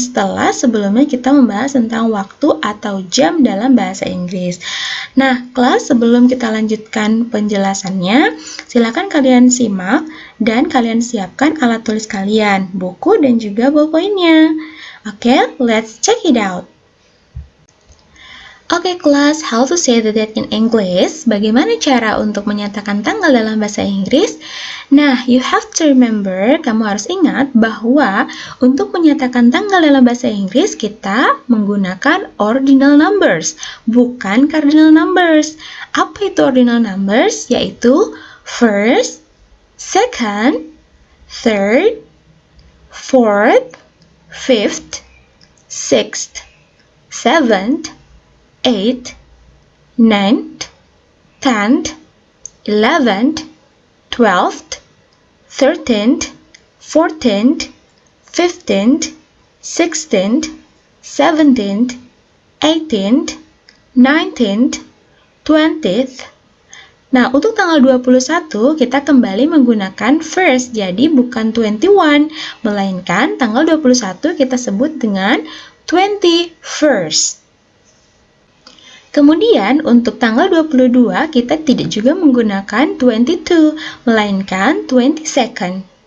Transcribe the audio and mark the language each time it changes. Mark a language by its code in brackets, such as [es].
[id] Setelah sebelumnya kita membahas tentang waktu atau jam dalam bahasa Inggris. Nah, kelas, sebelum kita lanjutkan penjelasannya, silakan kalian simak dan kalian siapkan alat tulis kalian, buku dan juga ballpointnya. [en] Oke, let's check it out. [id] Oke kelas, [en] how to say the date in English? [id] Bagaimana cara untuk menyatakan tanggal dalam bahasa Inggris? Nah, [en] you have to remember, [id] kamu harus ingat bahwa untuk menyatakan tanggal dalam bahasa Inggris kita menggunakan ordinal numbers, bukan cardinal numbers. Apa itu ordinal numbers? Yaitu [en] first, second, third, fourth, fifth, sixth, seventh, 8th, 9th, 10th, 11th, 12th, 13th, 14th, 15th, 16th, 17th, 18th, 19th, 20th. [id] Nah, untuk tanggal 21 kita kembali menggunakan first, jadi bukan 21, melainkan tanggal 21 kita sebut dengan 21st. Kemudian untuk tanggal 22 kita tidak juga menggunakan 22, melainkan 22nd.